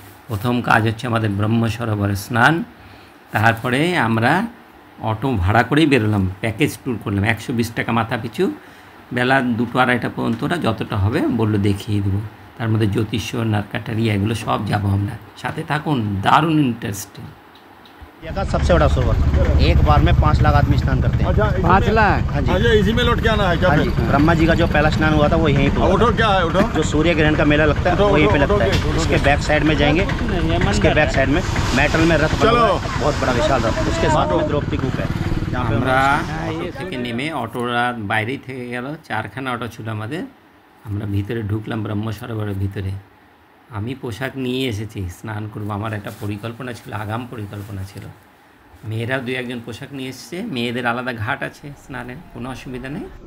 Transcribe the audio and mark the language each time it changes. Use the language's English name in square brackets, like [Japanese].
[Bangla] প্রথম কাজ হচ্ছে আমাদের ব্রহ্ম সরোবরে স্নান, তারপরে আমরা অটো ভাড়া করেই বেরোলাম, প্যাকেজ ট্যুর করলাম। 120 টাকা মাথা পিছু, বেলা 2-2:30 পর্যন্ত ওরা যতটা হবে বললো দেখিয়ে দেবো। তার মধ্যে জ্যোতিষ্বর, নারকাটারিয়া এগুলো সব যাবো আমরা, সাথে থাকুন, দারুণ ইন্টারেস্টিং। [Hindi] का सबसे बड़ा सरोवर, एक बार में 5 लाख आदमी स्नान करते हैं। 5 लाख? हाँ जी। इसी में लौट के आना है क्या? हाँ जी, ब्रह्मा जी का जो पहला स्नान हुआ था वो यहीं पे हुआ। उठो, क्या है उठो? जो सूर्य ग्रहण का मेला लगता है वो यहीं पे लगता है। इसके बैक साइड में जाएंगे, इसके बैक साइड में मेटल में रथ बना हुआ है, बहुत बड़ा विशाल रथ। उसके साथ में द्रौपदी कूप है। [Bangla] আমরা অটো থেকে নেমে, অটোরা বাইরেই থেকে গেল, 4খানা অটো ছিল আমাদের। আমরা ভিতরে ঢুকলাম ব্রহ্ম সরোবরের ভিতরে। আমি পোশাক নিয়ে এসেছি, স্নান করবো, আমার একটা পরিকল্পনা ছিল, আগাম পরিকল্পনা ছিল। মেয়েরাও 2-1 পোশাক নিয়ে এসছে, মেয়েদের আলাদা ঘাট আছে স্নানের, কোনো অসুবিধা নেই।